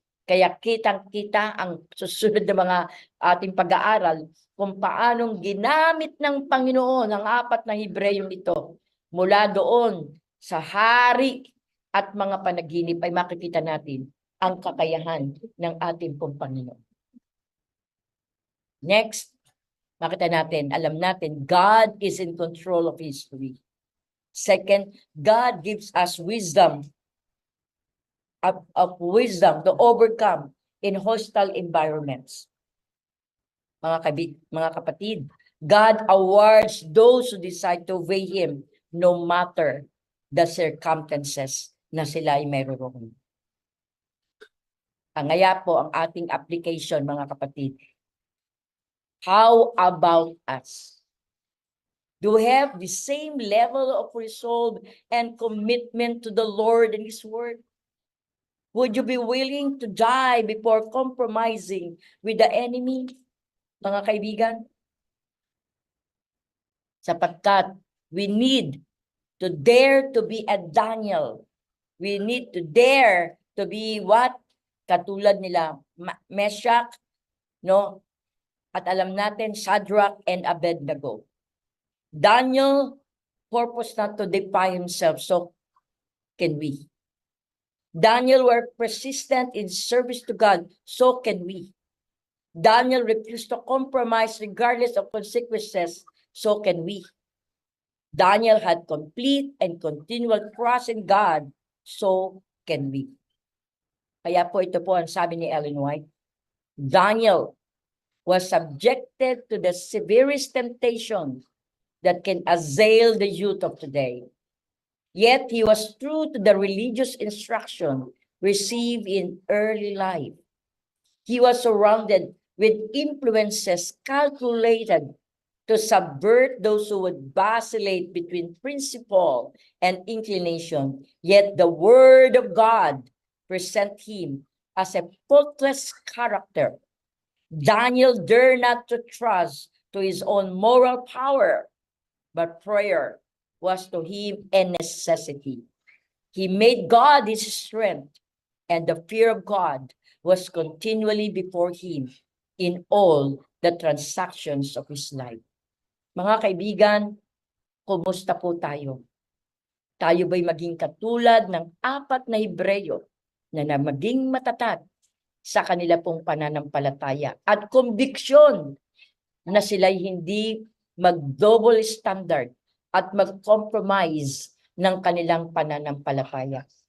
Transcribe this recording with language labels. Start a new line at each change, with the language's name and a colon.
Filipino: Kaya kitang-kita ang susunod na mga ating pag-aaral kung paanong ginamit ng Panginoon ang 4 na Hebreyong ito. Mula doon sa hari at mga panaginip ay makikita natin ang kakayahan ng ating pong Panginoon.
English: Next,
Filipino: makita natin, alam natin,
English: God is in control of history. Second, God gives us wisdom of wisdom to overcome in hostile environments.
Filipino: Mga kapatid,
English: God awards those who decide to obey Him no matter the circumstances
Filipino: na sila ay mayroon. Ngaya po ang ating application, mga kapatid.
English: How about us? Do we have the same level of resolve and commitment to the Lord and His Word? Would you be willing to die before compromising with the enemy,
Filipino: mga kaibigan?
English: Sapagkat we need to dare to be a Daniel. We need to dare to be what?
Filipino: Katulad nila
English: Meshach, no?
Filipino: At alam natin,
English: Shadrach and Abednego. Daniel purpose not to defy himself, so can we. Daniel were persistent in service to God, so can we. Daniel refused to compromise regardless of consequences, so can we. Daniel had complete and continual trust in God, so can we.
Filipino: Kaya po ito po ang sabi ni Ellen White.
English: Daniel was subjected to the severest temptation that can assail the youth of today. Yet he was true to the religious instruction received in early life. He was surrounded with influences calculated to subvert those who would vacillate between principle and inclination. Yet the word of God present him as a faultless character. Daniel dared not to trust to his own moral power, but prayer was to him a necessity. He made God his strength, and the fear of God was continually before him in all the transactions of his life.
Filipino: Mga kaibigan, kumusta po tayo? Tayo ba'y maging katulad ng 4 na Hebreyo na maging matatag sa kanila pong pananampalataya at conviction na sila'y hindi mag-double standard at mag-compromise ng kanilang pananampalataya.